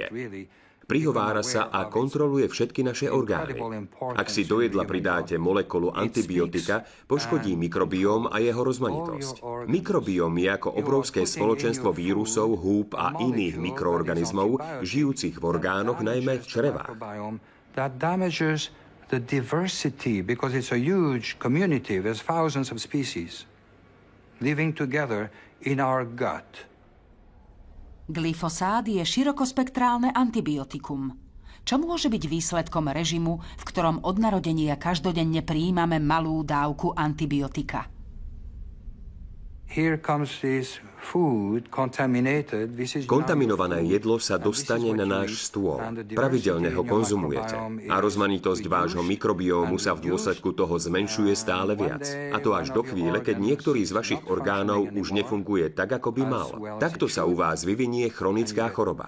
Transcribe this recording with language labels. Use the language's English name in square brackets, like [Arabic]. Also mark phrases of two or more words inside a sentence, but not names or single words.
[Slovak] Prihovára sa a kontroluje všetky naše orgány. Ak si do jedla pridáte molekulu antibiotika, poškodí mikrobióm a jeho rozmanitosť. Mikrobióm je ako obrovské spoločenstvo vírusov, húb a iných mikroorganizmov, žijúcich v orgánoch, najmä v črevách. [English] The diversity, because it's a huge community, there's thousands of species living together in our gut. [Slovak] Glyfosát je širokospektrálne antibiotikum. Čo môže byť výsledkom režimu, v ktorom od narodenia každodenne prijímame malú dávku antibiotika? [English] Here comes this food contaminated. [Slovak] Kontaminované jedlo sa dostane na náš stôl. Pravidelne ho konzumujete. A rozmanitosť vášho mikrobiómu sa v dôsledku toho zmenšuje stále viac. A to až do chvíle, keď niektorý z vašich orgánov už nefunguje tak, ako by mal. Takto sa u vás vyvinie chronická choroba.